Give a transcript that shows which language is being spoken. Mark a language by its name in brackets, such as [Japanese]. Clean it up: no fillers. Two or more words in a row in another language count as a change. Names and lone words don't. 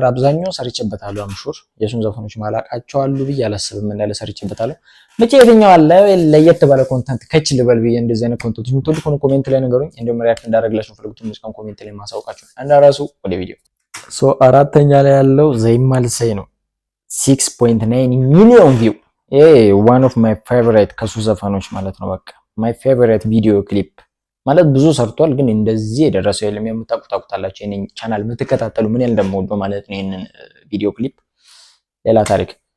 [Amharic] አብዛኛው ሰርቼበታለሁ። አምሹር የሱን ዘፈኖች ማላቃቸው አሉ ብዬ አላስብም እንዳለ ሰርቼበታለሁ። ብቻ የትኛው አለ ለየት ባለ ኮንተንት ከች ልበል ብዬ እንደዚህ አይነት ኮንተንት የምትወዱ ከሆነ ኮሜንት ላይ ንገሩኝ። እንደውም ሪአክት እንዳደረግላችሁ ፈልጉት ሙዚቃን ኮሜንት ላይ ማሳውቃችሁ እንዳራሱ ወደ ቪዲዮ አራተኛ ላይ ያለው ዘይማልሰይ ነው 6.9 ሚሊዮን ቪው [English] one of my favorite [Amharic] ከሱ ዘፈኖች ማለት ነው። በቃ [English] my favorite video clip [Amharic] ማለት ብዙ ሰርቷል፣ ግን እንደዚህ የደረሰው የለም። የምታውቁታላችሁ የኔን ቻናል የምትከታተሉ ምን ያህል እንደምወደው ማለት ነው። ይሄንን ቪዲዮ ክሊፕ ሌላ ታሪክ